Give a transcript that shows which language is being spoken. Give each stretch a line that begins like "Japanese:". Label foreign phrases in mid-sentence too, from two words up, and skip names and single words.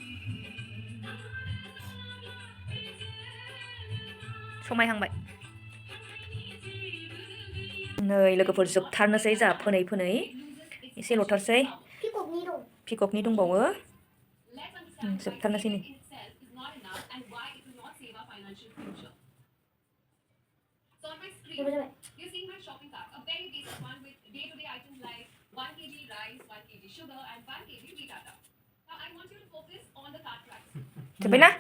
Bodo: समायहांबाय नै लोगोफोर जोबथारनोसै जा फोनै एसे ल'थारसै पिककनि दंबावो जोबथारनोसै नै
English: You're seeing my shopping cart, a very basic one with day-to-day items like 1 kg rice, 1 kg sugar, and 1 kg wheat atta. Now I want you to focus on the cart price.